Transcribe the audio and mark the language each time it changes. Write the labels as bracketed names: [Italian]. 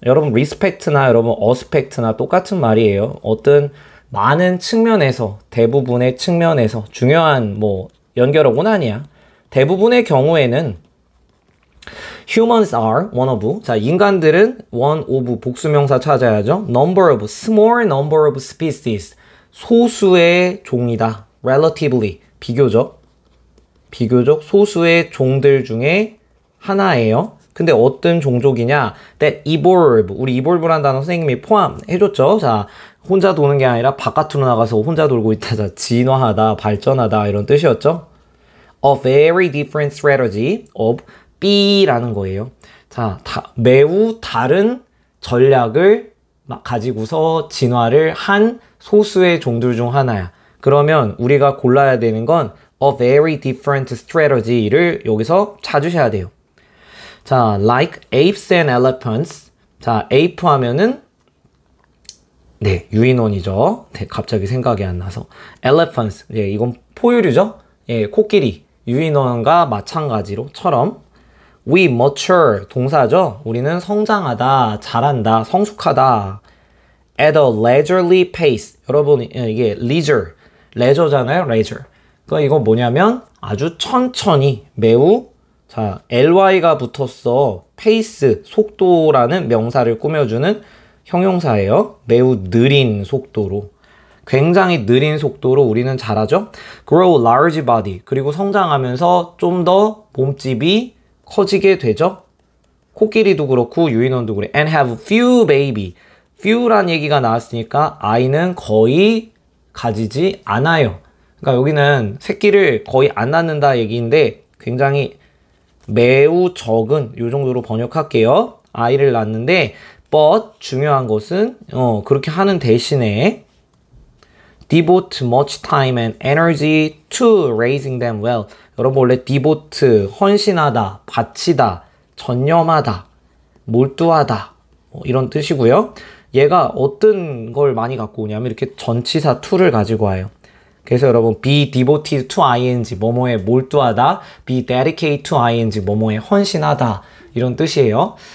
[Korean] 여러분 respect나 여러분 aspect나 똑같은 말이에요. 어떤 많은 측면에서, 대부분의 측면에서 중요한 뭐 연결어곤 아니야. 대부분의 경우에는 [English] Humans are one of. [Korean] 자, 인간들은 one of 복수명사 찾아야죠. [English] Number of, small number of species. [Korean] 소수의 종이다. Relatively, 비교적 소수의 종들 중에 하나예요. 근데 어떤 종족이냐? [English] That evolve. [Korean] 우리 evolve란 단어 선생님이 포함해줬죠. 자, 혼자 도는 게 아니라 바깥으로 나가서 혼자 돌고 있다. 자, 진화하다, 발전하다 이런 뜻이었죠. [English] A very different strategy of B라는 거예요. [Korean] 자, 매우 다른 전략을 가지고서 진화를 한 소수의 종들 중 하나야. 그러면 우리가 골라야 되는 건 [English] a very different strategy [Korean] 를 여기서 찾으셔야 돼요. [English] 자, like apes and elephants. [Korean] 자, ape 하면은 네, 유인원이죠. 네, 갑자기 생각이 안 나서. elephants. 예, 이건 포유류죠. 예, 코끼리. 유인원과 마찬가지로처럼 [English] we mature [Korean] 동사죠. 우리는 성장하다, 자란다, 성숙하다. [English] at a leisurely pace. [Korean] 여러분 이게 leisure잖아요. [English] leisure. [Korean] 그러니까 이거 뭐냐면 아주 천천히 매우 자 ly가 붙었어. pace 속도라는 명사를 꾸며주는 형용사예요. 매우 느린 속도로. 굉장히 느린 속도로 우리는 자라죠. [English] grow large body. [Korean] 그리고 성장하면서 좀 더 몸집이 커지게 되죠. 코끼리도 그렇고 유인원도 그래. [English] and have few baby. [Korean] few란 얘기가 나왔으니까 아이는 거의 가지지 않아요. 그러니까 여기는 새끼를 거의 안 낳는다 얘기인데 굉장히 매우 적은 요 정도로 번역할게요. 아이를 낳는데 [English] but [Korean] 중요한 것은 그렇게 하는 대신에 [English] devote much time and energy to raising them well. [Korean] 여러분 원래 devote 헌신하다, 바치다, 전념하다, 몰두하다 이런 뜻이고요. 얘가 어떤 걸 많이 갖고 오냐면 이렇게 전치사 to를 가지고 와요. 그래서 여러분 [English] be devoted to ing [Korean] 뭐뭐에 몰두하다, [English] be dedicated to ing [Korean] 뭐뭐에 헌신하다 이런 뜻이에요.